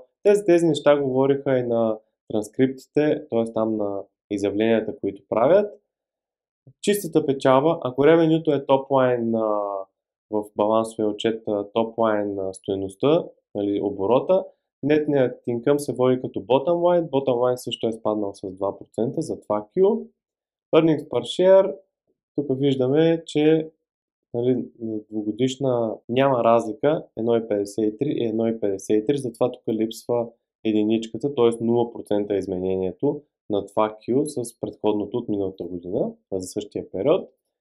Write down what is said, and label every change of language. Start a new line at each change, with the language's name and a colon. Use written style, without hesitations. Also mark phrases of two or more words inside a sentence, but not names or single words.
Bulgarian: Тези неща говориха и на транскриптите, т.е. там на изявленията, които правят. Чистата печалба, ако ревенюто е топлайн в балансовия отчет, топлайн на стоеността, нали, оборота, нетният income се води като
English: bottom line. Bottom line
Bulgarian: също е спаднал с 2% за това Q.
English: Earnings per share,
Bulgarian: тук виждаме, че нали, двугодишна няма разлика 1,53 и 1,53, затова тук липсва единичката, т.е. 0% изменението на това Q с предходното от миналата година за същия период.